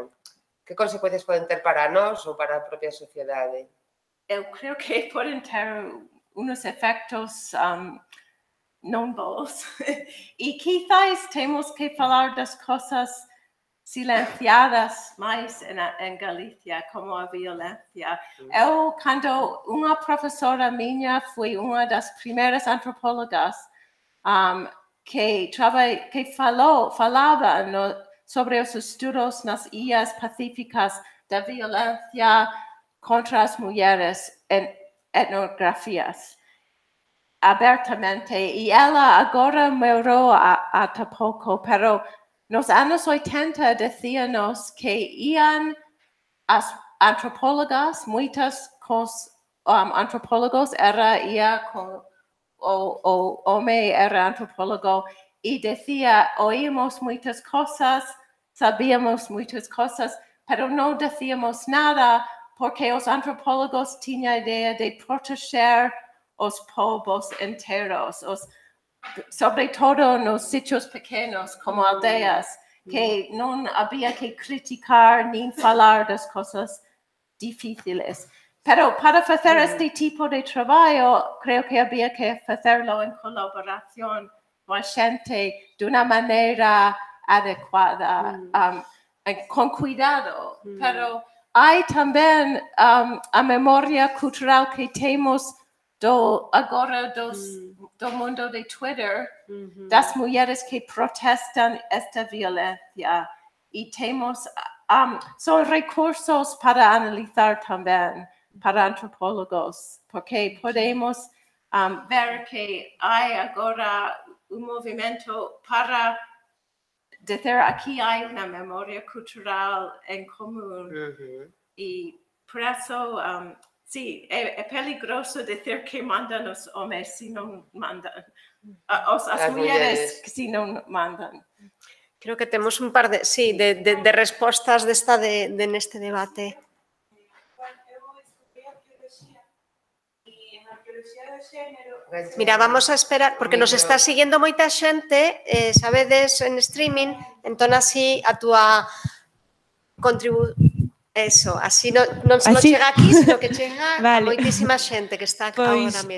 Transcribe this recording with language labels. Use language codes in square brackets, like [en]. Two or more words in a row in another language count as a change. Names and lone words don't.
[gl] Que consecuencias poden ter para nós ou para a propia sociedade? Eu creo que poden ter unos efectos non bons. [pt] E quizás temos que falar das coisas silenciadas mais em Galicia, como a violência. Eu, quando uma professora minha foi uma das primeiras antropólogas que falava sobre os estudos nas ilhas pacíficas da violência contra as mulheres em etnografias, abertamente. E ela agora morreu há pouco, pero nos anos 80 decíamos que iam as antropólogas, muitas antropólogos ia com o homem era antropólogo e decía, oímos muitas coisas, sabíamos muitas coisas, pero não decíamos nada porque os antropólogos tinham a ideia de proteger os povos inteiros, sobretudo nos sítios pequenos como aldeias. [gl] que non había que criticar ni falar das coisas difíciles. [pt] Pero para fazer este tipo de trabalho, [es] creo que había que facerlo en colaboración con gente de una manera adecuada, con cuidado. Pero hay también [pt] a memoria cultural que temos agora do mundo de Twitter, das mulheres que protestam esta violência. E temos, são recursos para analisar também, para antropólogos, porque podemos ver que há agora movimento para dizer aqui há uma memória cultural em comum. E por isso, sim, é peligroso dizer que mandam os homens se não mandam, as mulheres se não mandam. [gl] Creo que temos un par de, sí, de respostas neste debate. Mira, vamos a esperar, porque nos está siguiendo moita xente, sabedes, en streaming, entón así a túa contribución, eso, así non só chega aquí, sino que chega a moitísima xente que está agora mesmo.